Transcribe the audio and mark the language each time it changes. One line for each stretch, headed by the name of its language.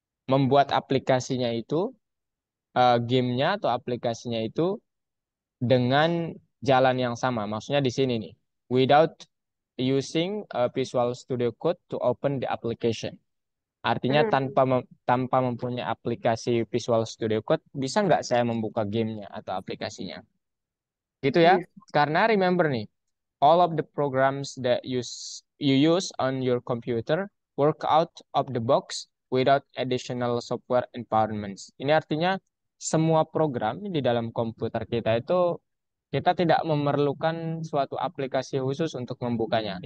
Indonesian: Membuat aplikasinya itu gamenya atau aplikasinya itu dengan jalan yang sama. Maksudnya di sini nih,
English: without using Visual Studio Code to open the application.
Indonesian: Artinya Hmm, tanpa mempunyai aplikasi Visual Studio Code, bisa nggak saya membuka gamenya atau aplikasinya? Gitu ya. bisa.
English: Karena remember nih, all of the programs that you use on your computer work out of the box without additional software environments.
Indonesian: Ini artinya semua program di dalam komputer kita itu kita tidak memerlukan suatu aplikasi khusus untuk membukanya.